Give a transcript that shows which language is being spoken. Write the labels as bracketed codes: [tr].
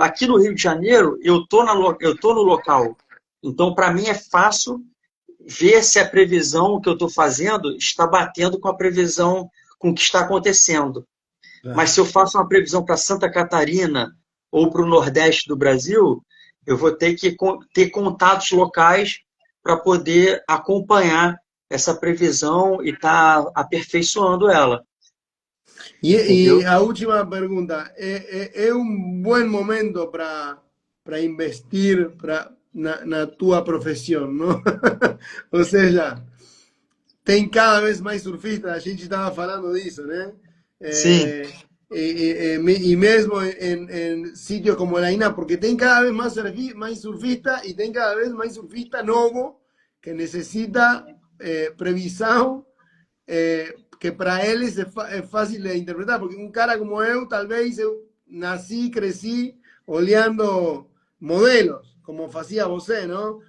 [pt] Aqui no Rio de Janeiro, eu tô no local. Então, para mim, é fácil ver se a previsão que eu estou fazendo está batendo com a previsão, com o que está acontecendo. Mas claro. se eu faço uma previsão para Santa Catarina ou para o Nordeste do Brasil, eu vou ter que ter contatos locais para poder acompanhar essa previsão e estar aperfeiçoando ela, [es] Y [pt] entendeu? [es] a última pregunta, ¿es un buen momento para [pt] investir na tua [es] profesión, ¿no? [pt] Ou seja, tem cada vez mais surfistas, a gente estava falando disso, né? Sim. E mesmo em sítios como la INA, porque tem cada vez mais surfista e tem cada vez mais surfista novo que necessita previsão, que para eles é fácil de interpretar, porque um cara como eu, talvez eu nasci, cresci olhando modelos, como fazia você, não?